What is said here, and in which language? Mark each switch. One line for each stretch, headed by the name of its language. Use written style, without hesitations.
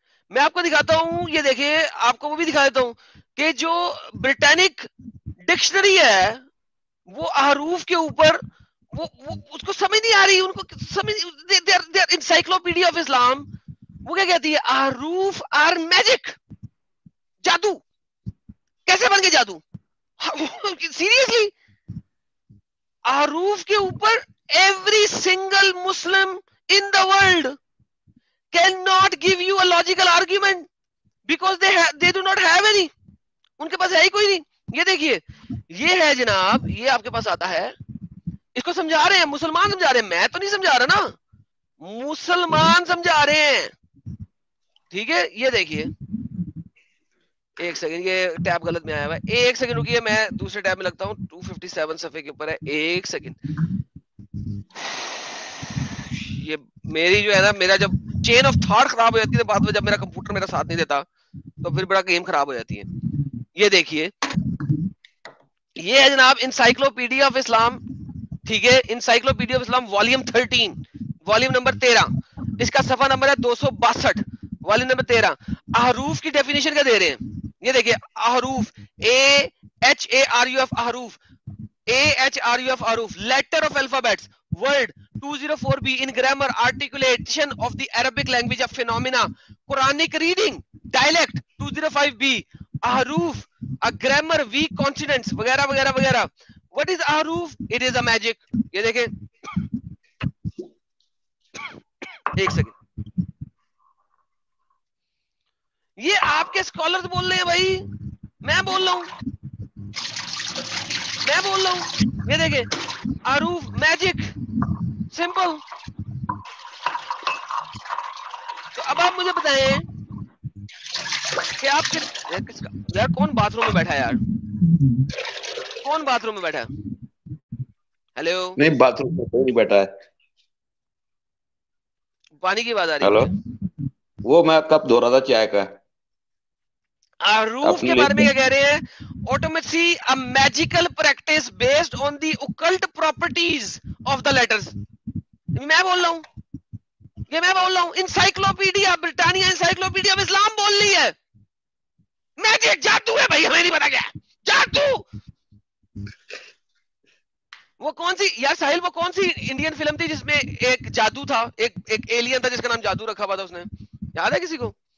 Urdu: میں آپ کو دکھاتا ہوں, یہ دیکھیں, آپ کو وہ بھی دکھا دیتا ہوں کہ جو برٹانک ڈکشنری ہے وہ احروف کے اوپر وہ اس کو سمجھ نہیں آ رہی, ان کو سمجھ, انسائکلوپیڈیا آف اسلام وہ کیا کہتی ہے, احروف آر میجک, جادو. کیسے بن گئے جادو, سیریسلی.
English: احروف کے اوپر every single Muslim in the world cannot give you a logical argument because they do not have any.
Urdu: ان کے پاس ہے ہی کوئی نہیں. یہ دیکھیے, یہ ہے جناب, یہ آپ کے پاس آتا ہے, اس کو سمجھا رہے ہیں مسلمان, سمجھا رہے ہیں, میں تو نہیں سمجھا رہا نا, مسلمان سمجھا رہے ہیں. ٹھیک ہے, یہ دیکھیے, ایک سیکنڈ, یہ ٹیب غلط میں آیا ہوا ہے, ایک سیکنڈ رکیے, میں دوسرے ٹیب میں لگتا ہوں, 257 صفحے کے اوپر ہے, ایک سیکنڈ. یہ میری جو ہے نا, میرا جب چین آف تھاٹ خراب ہو جاتی ہے بعد میں, جب میرا کمپیوٹر میرا ساتھ نہیں دیتا تو پھر بڑا گیم خراب ہو جاتی ہے. یہ دیکھیے, یہ ہے جناب انسائکلوپیڈیا آف اسلام. ٹھیک ہے, encyclopedia of Islam volume 13, volume number 13, اس کا صفحہ نمبر ہے 262, والیوم نمبر 13. احروف کی ڈیفینیشن کیا دے رہے ہیں, یہ دیکھیے, احروف AHARUF, احروف AHRUF, احروف, letter of alphabets, word 204B in grammar, articulation of the Arabic language of phenomena, Quranic reading, dialect 205B, ahruf, a grammar, weak consonants وغیرہ وغیرہ وغیرہ.
English: What is ahruf? It is a magic.
Urdu: یہ دیکھیں, ایک second, یہ آپ کے scholars بول رہے ہیں بھائی, میں بول رہا ہوں, میں بول رہا ہوں. یہ دیکھیں, ahruf, magic, سمپل. تو اب آپ مجھے بتائیں کہ آپ یار کون باتھ روم میں بیٹھا ہے, یار کون باتھ روم میں بیٹھا ہے, ہیلو, نہیں باتھ روم میں کوئی نہیں بیٹھا ہے, پانی کی آواز آ رہی ہیلو, ہے. وہ میں کپ دھو رہا تھا چائے کا. احروف کے بارے میں کیا کہہ رہے ہیں, آٹومیسی a magical practice based on the occult properties of the letters. میں بول رہا ہوں, یہ میں بول رہا ہوں, انسائکلوپیڈیا برطانیہ, انسائکلوپیڈیا آف اسلام بول رہی ہے, میجک, جادو ہے بھائی, ہمیں نہیں پتا کیا جادو. وہ کون سی یار ساحل, وہ کون سی انڈین فلم تھی جس میں ایک جادو تھا, ایک ایلین تھا جس کا نام جادو رکھا ہوا تھا, اس نے, یاد ہے کسی کو؟